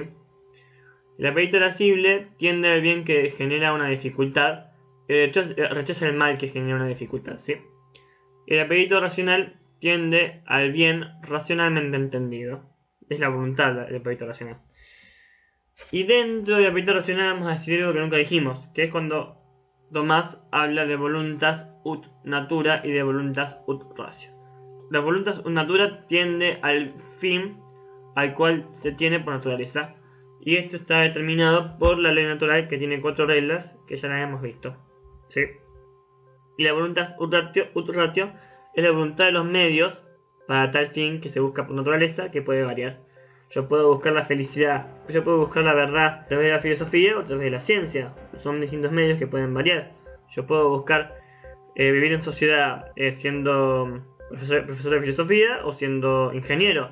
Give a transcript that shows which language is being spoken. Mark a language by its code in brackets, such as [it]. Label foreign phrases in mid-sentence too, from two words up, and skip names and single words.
[es] El apetito irascible tiende al bien que genera una dificultad y rechaza el mal que genera una dificultad, ¿sí? El apetito racional tiende al bien racionalmente entendido. Es la voluntad del apetito racional. Y dentro del apetito racional vamos a decir algo que nunca dijimos, que es cuando Tomás habla de [la] voluntas ut natura [es] y de [la] voluntas ut ratio. [es] La [la] voluntas ut natura [es] tiende al fin al cual se tiene por naturaleza, y esto está determinado por la ley natural, que tiene 4 reglas que ya las hemos visto, ¿sí? Y la [la] voluntas ut ratio [es] es la voluntad de los medios para tal fin que se busca por naturaleza, que puede variar. Yo puedo buscar la felicidad, yo puedo buscar la verdad a través de la filosofía o a través de la ciencia. Son distintos medios que pueden variar. Yo puedo buscar vivir en sociedad siendo profesor de filosofía o siendo ingeniero.